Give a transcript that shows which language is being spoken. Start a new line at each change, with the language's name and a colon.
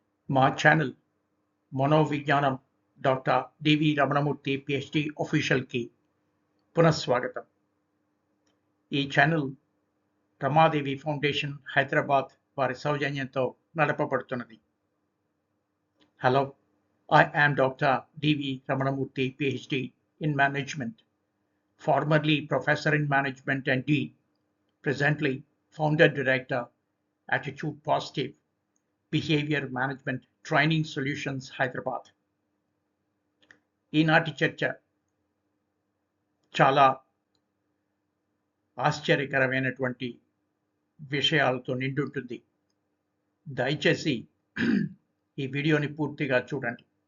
Telugu: మా channel మనోవిజ్ఞానం doctor డివి Ramanamurthy PhD ఆఫీషియల్కి పునఃస్వాగతం. ఈ ఛానల్ రమాదేవి ఫౌండేషన్ హైదరాబాద్ వారి సౌజన్యంతో నడపబడుతున్నది.
English: Hello, I am Dr. DV Ramanamurthy PhD in management, formerly professor in management and dean, presently founder director Attitude Positive behaviour management training solutions Hyderabad.
Telugu: ఈనాటి చర్చ చాలా ఆశ్చర్యకరమైనటువంటి విషయాలతో నిండుంటుంది. దయచేసి ఈ వీడియోని పూర్తిగా చూడండి.